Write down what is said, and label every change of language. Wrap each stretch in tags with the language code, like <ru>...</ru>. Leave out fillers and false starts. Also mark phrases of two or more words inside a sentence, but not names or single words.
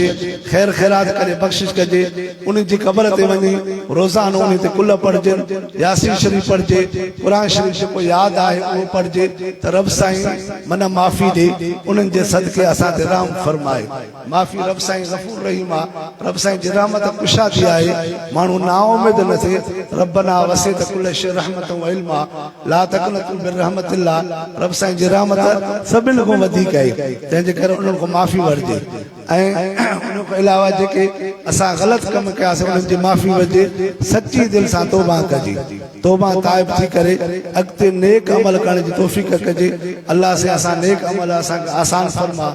<sd>ख़ैर ख़ैरात करे बख़्शिश कजे उन जी क़बर ते वञी रोज़ानो उन ते कुल पढ़जे यासीन शरीफ़ पढ़जे क़ुर शरीफ़ जेको यादि आहे उहो पढ़जे त रब साईं मन माफ़ी ॾे उन्हनि जे सदके असां ते रहम फरमाए माफ़ी रब साईं गफ़ूर रहीम आहे रब साईं जी रहमत कुशादी आहे माण्हू नाउमीद न थिए</sd> <ar>ربنا وسعت كل شيء رحمة وعلما لا تقنطوا من رحمة الله</ar> <sd>रब साईं जी रहमत सभिनि खां वधीक आहे तंहिंजे करे उन्हनि खां माफ़ी वठिजे ऐं उन खां अलावा जेके असां ग़लति कम कयासीं उन्हनि जी माफ़ी वठिजे सची दिलि सां तौबा कजे तौबा ताइब थी करे अॻिते नेक अमल करण जी तौफ़ीक़ कजे अल्लाह से असां नेक अमल असांखे आसान फरमा</sd>